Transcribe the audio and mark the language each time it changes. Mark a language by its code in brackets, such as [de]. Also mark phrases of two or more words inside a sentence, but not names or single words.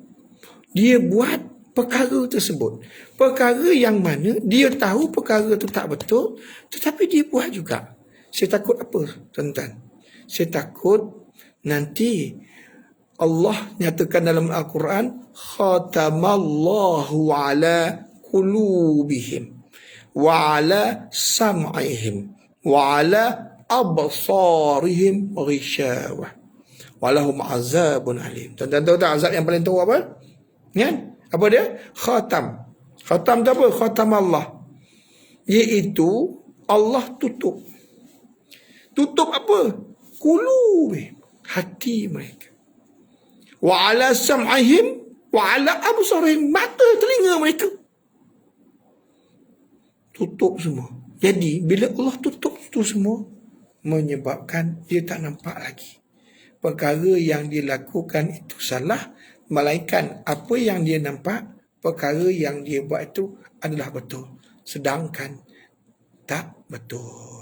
[ms] Dia buat perkara tersebut. Perkara yang mana dia tahu perkara itu tak betul, tetapi dia buat juga. Saya takut apa, tuan-tuan? Saya takut nanti Allah nyatakan dalam Al-Quran, [ar] ختم الله على قلوبهم وعلى سمعهم وعلى أبصارهم غشاوة ولهم عذاب أليم. [ms] Tuan-tuan tahu tak azab yang paling teruk apa? Kan? Apa dia? Khatam. Khatam tu apa? [ar] ختم الله. [ms] Iaitu Allah tutup. Tutup apa? Qulubihim, hati mereka. [ar] وعلى سمعهم وعلى أبصارهم, [ms] mata telinga mereka. Tutup semua. Jadi bila Allah tutup itu semua, menyebabkan dia tak nampak lagi. Perkara yang dia lakukan itu salah, melainkan apa yang dia nampak, perkara yang dia buat itu adalah betul, sedangkan tak betul.